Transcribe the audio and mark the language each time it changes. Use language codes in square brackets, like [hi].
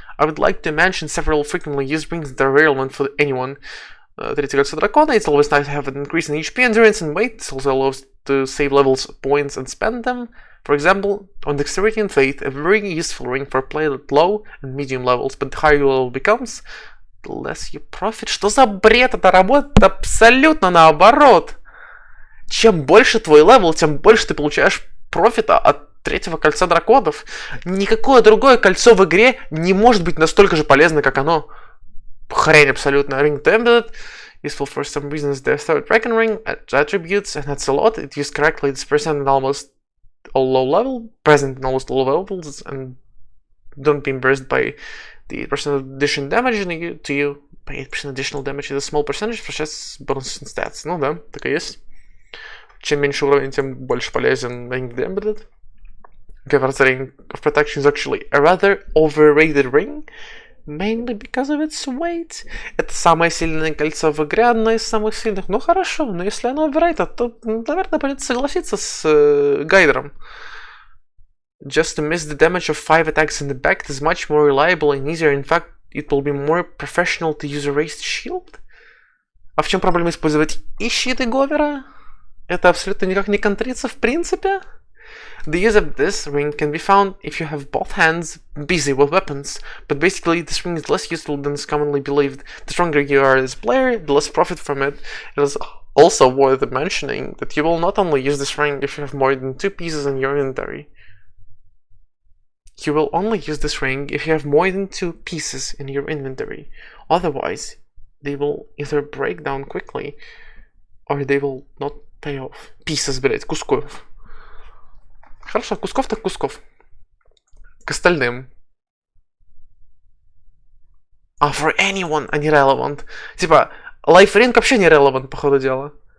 [en] I would like to mention several frequently used rings that are relevant for anyone. [ru] 30 кольцо дракона. [en] It's always nice to have an increase in HP, endurance, and weight. It also allows to save levels, points, and spend them. For example, on dexterity and faith, a very useful ring for play at low and medium levels, but the higher your level becomes, the less you profit. [ru] Что за бред? Это работает абсолютно наоборот. Чем больше твой левел, тем больше ты получаешь профита от третьего кольца драконов. Никакое другое кольцо в игре не может быть настолько же полезно, как оно. Хрень абсолютно. Ring to Embedded. [en] Useful for some reasons. The third dragon ring attributes, and that's a lot. It used correctly. It's present in almost all low level, levels, and don't be embarrassed by the 8% addition damage to you. By 8% additional damage is a small percentage for just bonus and stats. [ru] Ну да, так и есть. Чем меньше уровень, тем больше полезен Ring to Embedded. [en] Gavar's ring of protection is actually a rather overrated ring. Mainly because of its weight. [ru] Это самое сильное кольцо в игре, одно из самых сильных. Ну хорошо, но если оно overrated, то, наверное, придется согласиться с гайдером. [en] Just to miss the damage of 5 attacks in the back is much more reliable and easier. In fact, it will be more professional to use a raised shield. [ru] А в чем проблема использовать и щит, и говера? Это абсолютно никак не контрится в принципе. [en] The use of this ring can be found if you have both hands busy with weapons, but basically this ring is less useful than is commonly believed. The stronger you are as a player, the less profit from it. It is also worth mentioning that you will not only use this ring if you have more than 2 pieces in your inventory. You will only use this ring if you have more than 2 pieces in your inventory. Otherwise, they will either break down quickly, or they will not pay off. [ru] Pieces, блять, кусков. Хорошо, кусков так кусков. К остальным. [en] For anyone, [ru] а не [en] relevant. [ru] Типа, лайфринг вообще не relevant, по ходу дела.